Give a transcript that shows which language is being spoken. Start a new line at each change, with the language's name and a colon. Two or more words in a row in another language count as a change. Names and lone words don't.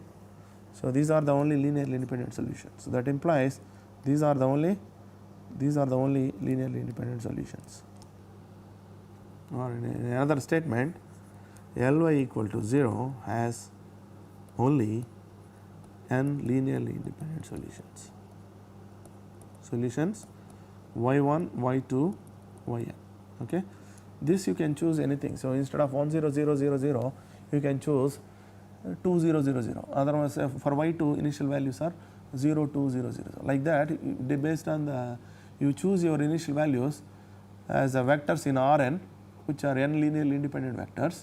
English: So, these are the only linearly independent solutions. So, that implies these are the only linearly independent solutions. Or in another statement, Ly equal to 0 has only n linearly independent solutions. Solutions y1, y2, yn. Okay. This you can choose anything. So, instead of 1 0 0 0 0, you can choose 2 0 0 0. Otherwise, for y2 initial values are 0, 2, 0, 0. Like that, based on you choose your initial values as a vectors in Rn, which are n linearly independent vectors.